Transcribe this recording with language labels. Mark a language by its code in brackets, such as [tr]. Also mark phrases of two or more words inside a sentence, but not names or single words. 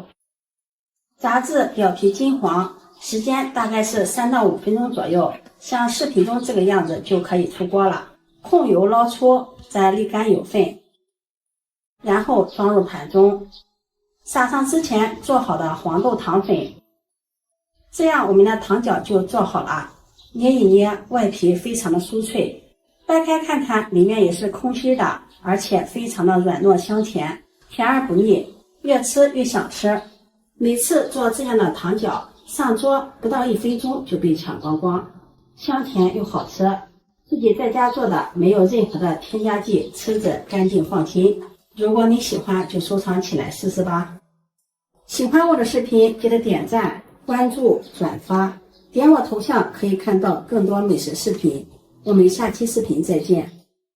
[zh] 炸至表皮金黃，時間大概是3到5分鐘左右，像視頻中這個樣子就可以出鍋了。控油撈出，再瀝乾油分，然後裝入盤中，撒上之前做好的黃豆糖粉。這樣我們的糖餃就做好了，捏一捏，外皮非常的酥脆，掰開看看，裡面也是空心的，而且非常的軟糯香甜，甜而不膩，越吃越想吃。每次做這樣的糖餃，上桌不到1分鐘就被搶光光，香甜又好吃，自己在家做的沒有任何的添加劑，吃着乾淨放心。如果你喜歡就收藏起來試試吧。喜歡我的視頻記得點讚、關注、轉發，點我頭像可以看到更多美食視頻。我們下期視頻再見。